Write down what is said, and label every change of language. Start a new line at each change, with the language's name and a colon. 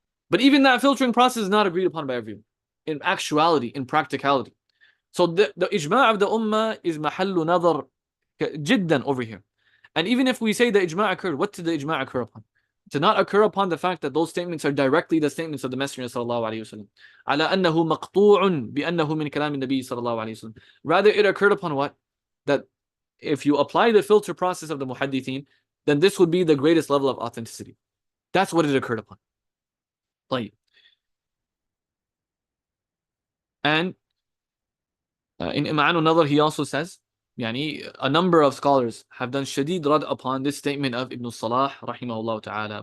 English: But even that filtering process is not agreed upon by everyone. In actuality, in practicality. So the ijma' of the ummah is mahallu nadar jiddan over here. And even if we say the ijma' occurred, what did the ijma' occur upon? To not occur upon the fact that those statements are directly the statements of the Messenger sallallahu alaihi wasallam.
Arabic: على أنه مقطوع بأنه من كلام النبي صلى الله عليه وسلم.
English: Rather, it occurred upon what? That if you apply the filter process of the muhaddithin, then this would be the greatest level of authenticity. That's what it occurred upon.
Arabic: طيب.
English: And in Ima'an al-Nadar, he also says, يعني, a number of scholars have done shadid rad upon this statement of Ibn Salah rahimahullah ta'ala.